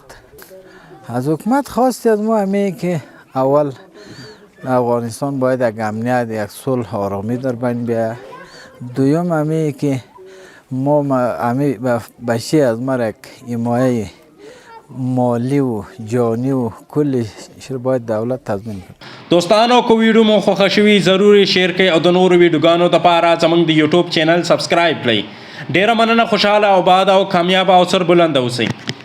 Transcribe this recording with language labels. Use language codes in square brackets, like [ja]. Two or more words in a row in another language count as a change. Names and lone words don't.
[fa] از حکومت خواستی از ما همه که اول افغانستان باید یک امنیت، یک صلح آرامی در بین بیاید. دوم همه که ما همه بچه از ما یک حمایه مالی و جانی و کلش باید دولت تضمین کنه. [ps] دوستانو کو ویډیو مو خوښه شوي ضروري شیر کړئ او د نورو ویډیوګانو دپاره زموږ د [en] YouTube channel subscribe [ps] کړئ. ډیره مننه. خوشحاله او باد او کامیاب او سربلند اوسئ.